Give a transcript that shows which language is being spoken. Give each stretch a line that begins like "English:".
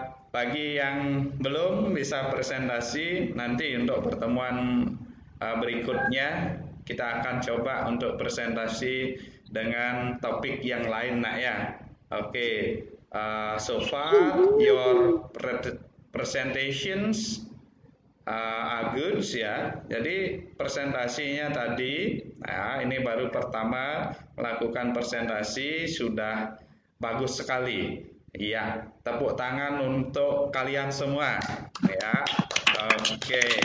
Indonesian: Bagi yang belum bisa presentasi, nanti untuk pertemuan berikutnya kita akan coba untuk presentasi dengan topik yang lain, Nak ya. Oke.
English: So far your presentations are good ya.
Indonesian: Jadi presentasinya tadi, nah ini baru pertama melakukan presentasi, sudah bagus sekali. Iya, tepuk tangan untuk kalian semua ya. Oke.